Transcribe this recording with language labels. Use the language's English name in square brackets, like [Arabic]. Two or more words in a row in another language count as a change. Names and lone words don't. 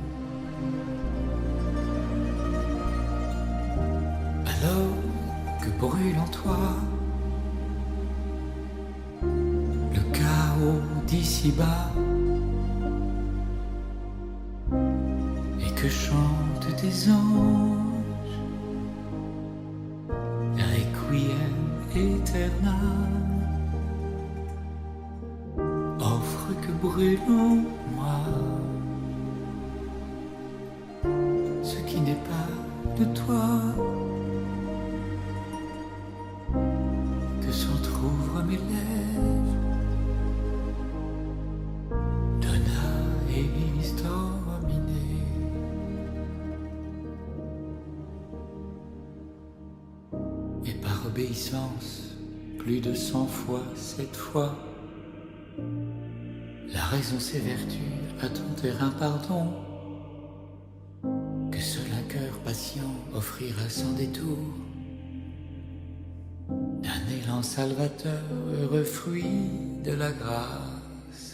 [French] Alors que brûle en toi le chaos d'ici-bas et que chantent des anges, [Latin] requiem aeternam, [French] offre que brûle en moi ce qui n'est pas de toi. S'entr'ouvrent mes lèvres, [Latin] dona eis domine. [French] Et par obéissance, plus de 100 fois, cette fois, la raison s'évertue à tenter un pardon que seul un cœur patient offrira sans détour. D'un élan salvateur, heureux fruit de la grâce.